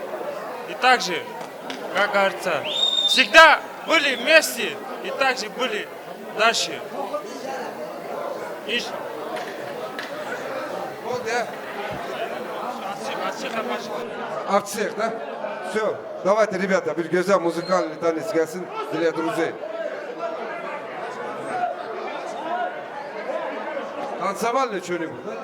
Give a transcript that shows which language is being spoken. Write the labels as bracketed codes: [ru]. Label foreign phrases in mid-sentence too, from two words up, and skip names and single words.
[ru] И также, как говорится, всегда были вместе и также были дальше. От всех, да? Все, давайте, ребята, [tr] bir güzel muzikal tanesi gelsin [ru] для друзей. Танцевальный что-нибудь, да?